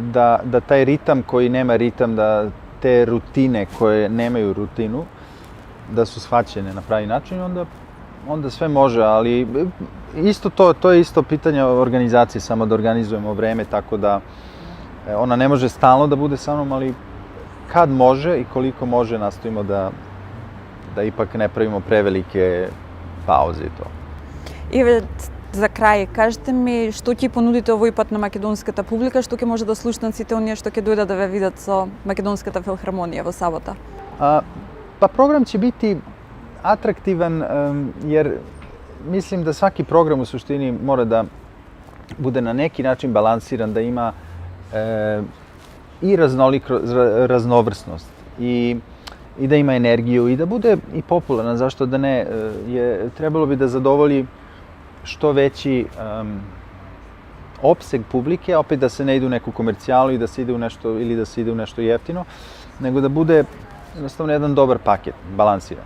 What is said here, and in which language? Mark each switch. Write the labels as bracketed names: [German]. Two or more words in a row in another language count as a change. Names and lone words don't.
[Serbian] da taj ritam koji nema ritam, da te rutine koje nemaju rutinu, da su shvaćene na pravi način, onda sve može, ali isto to je isto pitanje organizacije, samo da organizujemo vreme, tako da ona ne može stalno da bude sa mnom, ali kad može i koliko može nastojimo da ipak ne pravimo prevelike pauze i to. [Macedonian] И за крај, кажете ми што ќе понудите овој пат на македонската публика, што ќе може да слушнат сите оние што ќе дојдат да ве видат со Македонската филхармонија во сабота? [Serbian] Pa program će biti atraktivan jer mislim da svaki program u suštini mora da bude na neki način balansiran, da ima i raznovrsnost i da ima energiju i da bude i popularan, zašto da ne, trebalo bi da zadovolji što veći opseg publike, opet da se ne ide u neku komercijalu i da se ide u nešto, ili da se ide u nešto jeftino, nego da bude jednostavno jedan dobar paket, balansiran.